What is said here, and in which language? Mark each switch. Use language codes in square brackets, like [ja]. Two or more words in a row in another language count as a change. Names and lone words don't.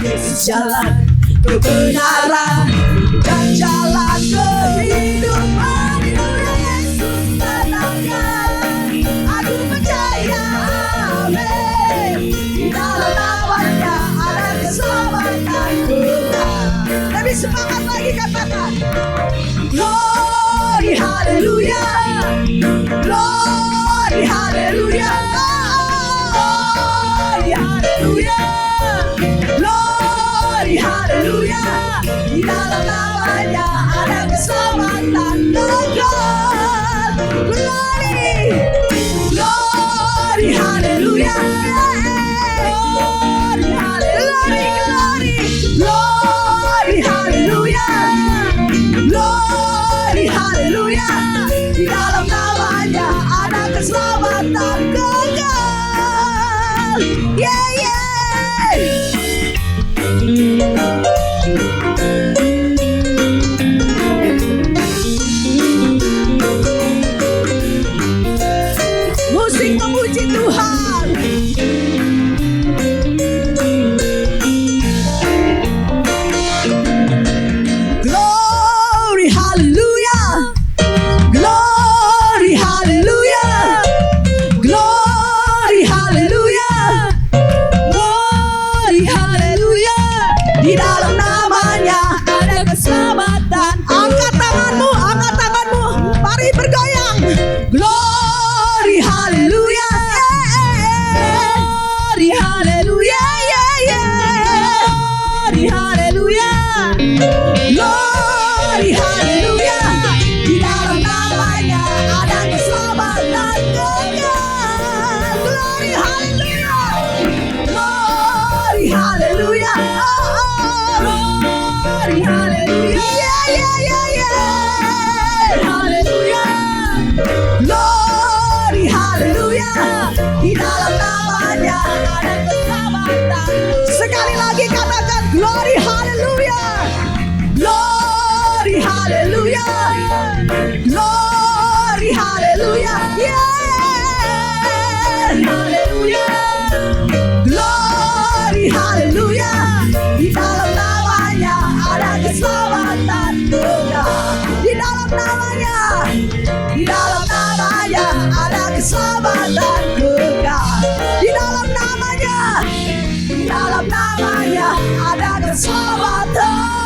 [id] Yesus jalan kebenaran dan jalan kehidupan. Yesus menangkan, aku percaya, amin. Di dalam namanya ada keselamatan kekal. Lebih semangat lagi katakan, [en] glory haleluya, glory haleluya, glory haleluya, glory haleluya. [id] Di dalam namanya ada keselamatan kekal. [en] Glory, glory haleluya, glory haleluya, glory haleluya, glory haleluya. [id] Di dalam namanya ada keselamatan kekal. Yeah, yeah. Musik memuji Tuhan. [en] Glory hallelujah, glory hallelujah, glory hallelujah, glory hallelujah. [id] Di dalam namanya ada keselamatan. Angkat tanganmu, mari bergoyang. [en] Glory hallelujah, glory hallelujah, glory hallelujah, glory hallelujah. [id] Di dalam namanya ada keselamatan kekal. [en] Glory hallelujah, glory hallelujah, glory hallelujah, hallelujah, glory hallelujah. [id] Di dalam namanya ada keselamatan. Sekali lagi katakan [en] glory hallelujah, glory hallelujah, glory hallelujah, [id] hallelujah, glory hallelujah. Di dalam namanya ada keselamatan kekal. Di dalam namanya ada keselamatan kekal. Di dalam namanya ada keselamatan.